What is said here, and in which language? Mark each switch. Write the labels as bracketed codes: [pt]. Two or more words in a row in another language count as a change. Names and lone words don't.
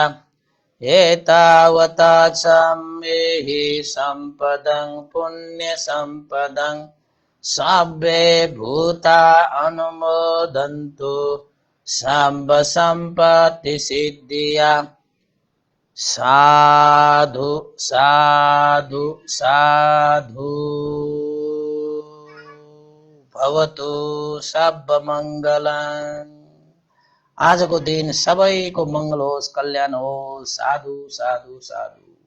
[pi] एतावता च मेहि सम्पदं पुण्यसम्पदं सब्बे भूता अनुमोदन्तु सम्ब सम्पत्ति सिद्धिया। साधु साधु साधु। भवतु सब मङ्गलम्। [ne] आजको दिन सबैको मङ्गल होस्, कल्याण होस्। [pi] साधु साधु साधु।